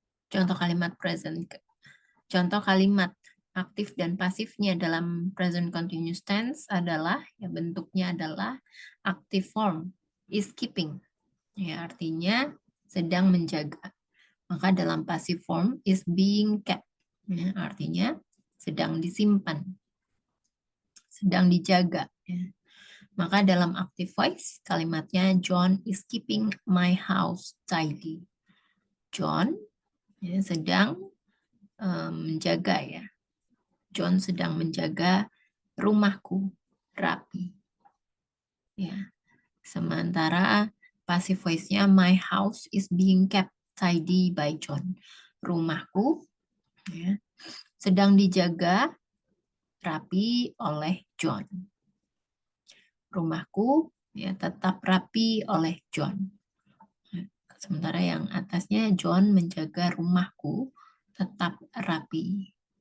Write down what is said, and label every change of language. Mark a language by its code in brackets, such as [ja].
[id] Contoh kalimat present. Contoh kalimat aktif dan pasifnya dalam present continuous tense adalah, ya bentuknya adalah active form, is keeping. Ya, artinya sedang menjaga. Maka dalam [en] passive form is being kept. [id] Ya, artinya sedang disimpan, sedang dijaga. Ya. Maka dalam [en] active voice [id] kalimatnya [en] John is keeping my house tidy. [id] John ya, sedang menjaga ya. John sedang menjaga rumahku rapi. Ya. Sementara [en] passive voice-nya my house is being kept tidy by John. [id] Rumahku ya, sedang dijaga rapi oleh John. Rumahku ya tetap rapi oleh John. Sementara yang atasnya John menjaga rumahku tetap rapi.